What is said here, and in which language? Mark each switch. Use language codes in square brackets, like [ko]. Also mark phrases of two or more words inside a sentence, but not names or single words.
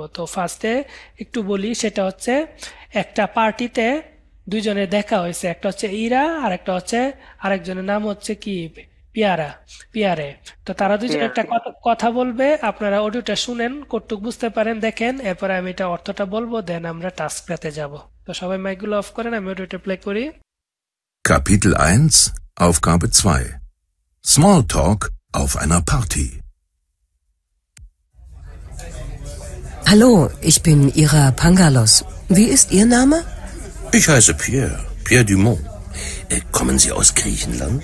[bn] তো ফার্স্টে একটু বলি, সেটা হচ্ছে একটা পার্টিতে দুইজনের দেখা হয়েছে, একটা হচ্ছে ইরা আর একটা হচ্ছে আরেকজনের নাম হচ্ছে কি পিয়ারা, পিয়ারে। তো তারা দুইজন পেয়ার। একটা কথা বলবে, আপনারা অডিওটা শুনেন, কতটুকু বুঝতে পারেন দেখেন, এরপরে আমি এটা অর্থটা বলবো, দেন আমরা টাস্কটাতে যাব। তো সবাই মাইকগুলো অফ করেন, আমি অডিওটা প্লে করি। [de] Kapitel 1, Aufgabe 2. Smalltalk auf einer Party. Hallo, ich bin Ira Pangalos. Wie ist Ihr Name? Ich heiße Pierre, Pierre Dumont. Kommen Sie aus Griechenland?